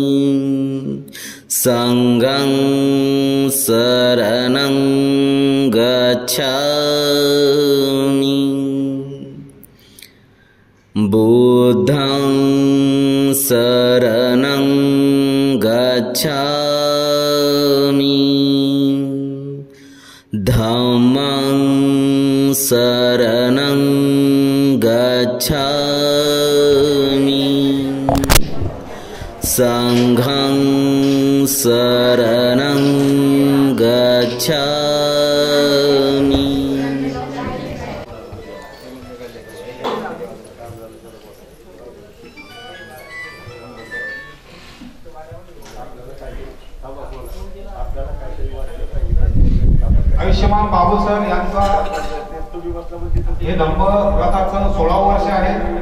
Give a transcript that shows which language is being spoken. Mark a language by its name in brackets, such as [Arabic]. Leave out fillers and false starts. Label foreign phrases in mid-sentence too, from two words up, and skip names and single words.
[Pali] संघं शरणं गच्छामि, बुद्धं शरणं गच्छामि, धम्मं शरणं गच्छामि. संघं शरणं गच्छामि। [Marathi] आयुष्यमान बाबू सर यांचा हे धम्म रथाचं 16 वर्ष आहे।